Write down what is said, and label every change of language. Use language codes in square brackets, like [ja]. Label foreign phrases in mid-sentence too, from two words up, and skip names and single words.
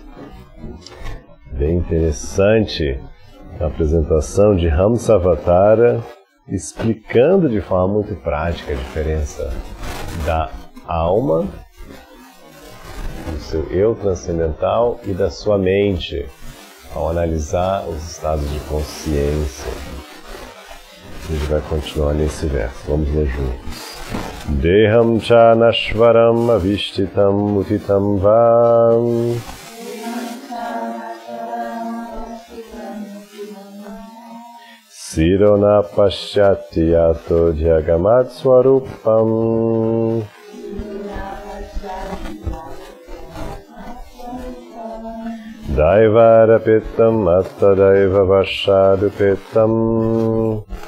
[pt] Bem interessante a apresentação de Hamsavatara, explicando de forma muito prática a diferença da alma, do seu eu transcendental e da sua mente, ao analisar os estados de consciência. A gente vai continuar nesse verso. Vamos ler juntos. [sa] Deham cha nashvaram avishtitam utitam vam Sirona pashyati yato jagamat swarupam Daivarapitam attadaiva vashadupitam